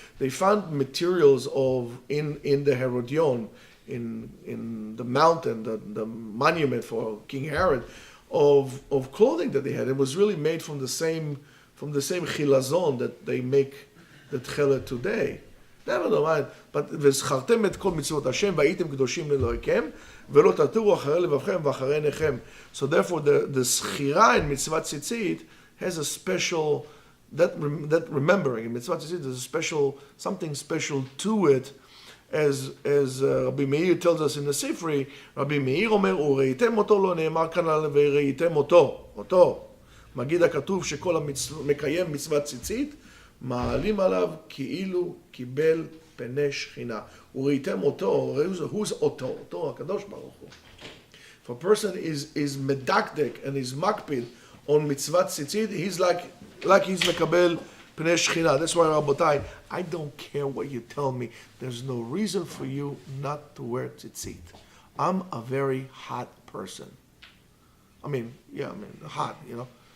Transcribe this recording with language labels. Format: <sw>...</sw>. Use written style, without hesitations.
<en>They found materials in the Herodion, in the mountain, the monument for King Herod, of clothing that they had. It was really made from the same chilazon that they make the tchelet today. Never mind.</en> <he>But וזכרתם את כל מצוות השם והייתם קדושים לאלוהיכם ולא תטורו אחרי לבבכם ואחרי עיניכם. So therefore the זכירה in מצוות ציצית has a special, that remembering in מצוות ציצית, there's a special, something special to it, as Rabbi Meir tells us in the Sifri. Rabbi Meir אומר וראיתם אותו, לא נאמר כאן על וראיתם אותו. מגיד הכתוב שכל המקיים מצוות ציצית מעלים עליו כאילו קיבל פני שכינה. וראיתם אותו,</he> <en>who's</en> <he>אותו הקדוש ברוך הוא.</he> <en>If a person is מדקדק and is מקפיד on מצוות ציצית, he's like he's מקבל פני שכינה. That's why, רבותיי, I don't care what you tell me. There's no reason for you not to wear tzitzit. I'm a very hot person. Hot, you know.</en>